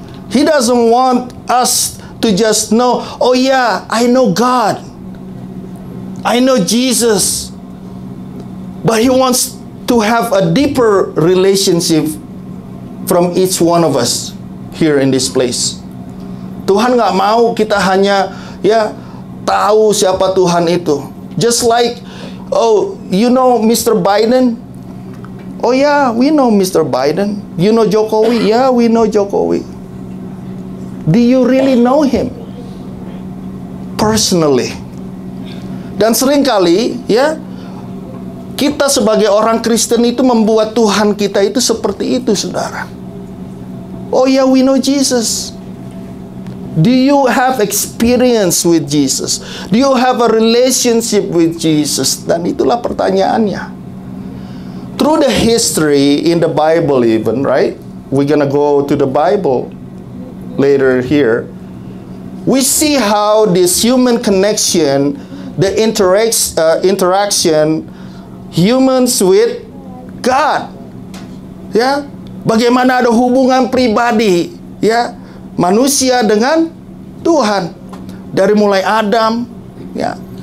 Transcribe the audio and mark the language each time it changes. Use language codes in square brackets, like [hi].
[en] He doesn't want us to just know, oh yeah, I know God, I know Jesus, but He wants to have a deeper relationship from each one of us here in this place. [id] Tuhan nggak mau kita hanya, ya, tahu siapa Tuhan itu. [en] Just like, oh, you know Mr. Biden? Oh yeah, we know Mr. Biden. You know Jokowi? Yeah, we know Jokowi. Do you really know him personally? [id] Dan seringkali ya, kita sebagai orang Kristen itu membuat Tuhan kita itu seperti itu, saudara. [en] Oh ya, we know Jesus. Do you have experience with Jesus? Do you have a relationship with Jesus? [id] Dan itulah pertanyaannya. [en] Through the history in the Bible even, right? We're gonna go to the Bible later here. We see how this human connection, the interaction humans with God. [id] Ya, bagaimana ada hubungan pribadi, ya, manusia dengan Tuhan dari mulai Adam, ya.